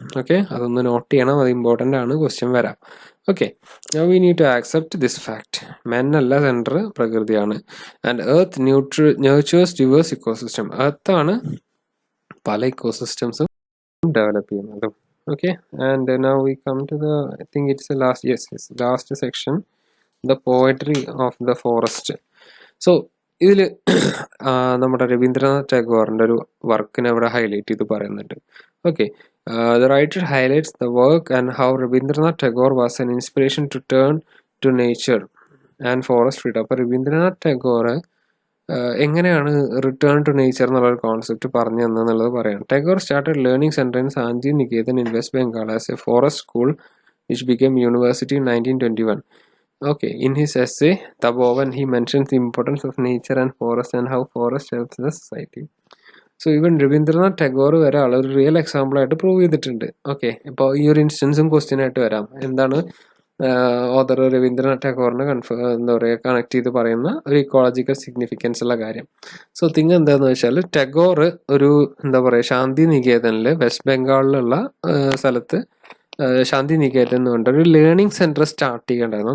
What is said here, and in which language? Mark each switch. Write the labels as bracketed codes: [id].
[ml] Okay, അതൊന്ന് not ചെയ്യണം, അത് ഇമ്പോർട്ടൻ്റ് ആണ്, ക്വസ്റ്റ്യൻ വരാം. Okay, [en] Now we need to accept this fact. [ml] Men അല്ല centre, പ്രകൃതിയാണ്. [en] And earth nurtures diverse ecosystem. [ml] എർത്താണ് പല ഇക്കോസിസ്റ്റംസും ഡെവലപ്പ് ചെയ്യുന്നത്. [en] Okay, and now we come to the, I think it's the last section, the poetry of the forest. [ml] So ഇതിൽ നമ്മുടെ രവീന്ദ്രനാഥ് ടാഗോറിൻ്റെ ഒരു വർക്കിനെ അവിടെ highlight ചെയ്ത് പറയുന്നുണ്ട്. [en] Okay, the writer highlights the work and how Rabindranath Tagore was an inspiration to turn to nature and forest freedom. [ml] അപ്പോൾ രവീന്ദ്രനാഥ് ടാഗോർ എങ്ങനെയാണ് റിട്ടേൺ ടു നേച്ചർ എന്നുള്ളൊരു കോൺസെപ്റ്റ് പറഞ്ഞു തന്നെന്നുള്ളത് പറയാം. [en] Tagore started learning centre in Santiniketan in west Bengal as a forest school which became university in 1921. Okay, in his essay Tapovan, he mentions the importance of nature and forest and how forest helps the society. [ml] So even Ravindranath Tagore വരെ ആളൊരു real example ആയിട്ട് prove ചെയ്തിട്ടുണ്ട്. Okay, ഇപ്പോൾ ഈ ഒരു ഇൻസ്റ്റൻസും question ആയിട്ട് വരാം. എന്താണ് ഓതർ രവീന്ദ്രനാഥ് ടാഗോറിനെ കണക്ട് ചെയ്ത് പറയുന്ന ഒരു ഇക്കോളജിക്കൽ സിഗ്നിഫിക്കൻസ് ഉള്ള കാര്യം? സോ തിങ് എന്താന്ന് വെച്ചാൽ, ടാഗോർ ഒരു ശാന്തി നികേതനിൽ വെസ്റ്റ് ബംഗാളിലുള്ള സ്ഥലത്ത് ശാന്തി നികേതൻ എന്ന് പറഞ്ഞിട്ട് ഒരു ലേണിംഗ് സെന്റർ സ്റ്റാർട്ട് ചെയ്യേണ്ടായിരുന്നു.